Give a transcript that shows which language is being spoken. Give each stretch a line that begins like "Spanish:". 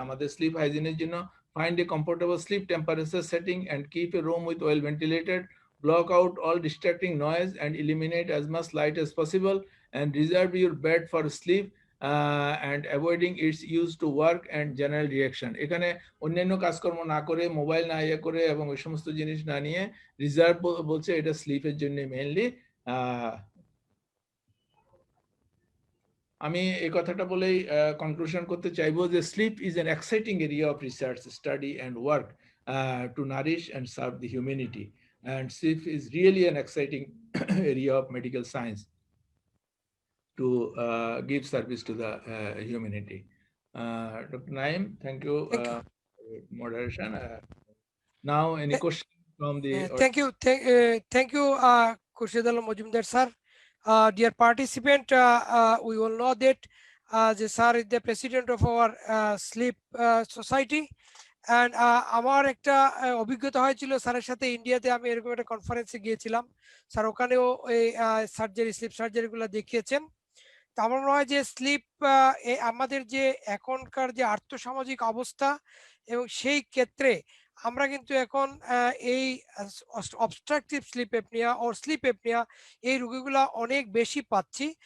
Bangla: আমাদের স্লিপ হাইজিনের জন্য
English: find a comfortable sleep temperature setting and keep a room with well ventilated, block out all distracting noise and eliminate as much light as possible, and reserve your bed for sleep and avoiding its use to work and general reaction.
Bangla: এখানে অন্যান্য কাজকর্ম না করে, mobile না ইয়ে করে এবং ওই সমস্ত জিনিস না নিয়ে রিজার্ভ বলছে এটা স্লিপের জন্য মেইনলি। আমি এই কথাটা বলেই কনক্লুশন করতে চাইবো যে
English: Sleep is an exciting area of research, study and work to nourish and serve the humanity, and sleep is really an exciting area of medical science to give service to the humanity. Dr. Naim, thank you for moderation. Now, any question from the thank you, Khurshid Alam Majumdar sir. Dear participant, we will know that the sir is the president of our sleep society, and
Bangla: আমার একটা অভিজ্ঞতা হয়েছিল স্যারের সাথে ইন্ডিয়াতে। আমি এরকম একটা কনফারেন্সে গিয়েছিলাম, স্যার ওখানেও এই সার্জারি, স্লিপ সার্জারি গুলো দেখিয়েছেন। তো আমার মনে হয় যে স্লিপ আমাদের যে এখনকার যে আর্থসামাজিক অবস্থা এবং সেই ক্ষেত্রে আমরা কিন্তু এখন এই অবস্ট্রাকটিভ স্লিপ অ্যাপনিয়া ও স্লিপ অ্যাপনিয়া এই রোগীগুলো অনেক বেশি পাচ্ছি।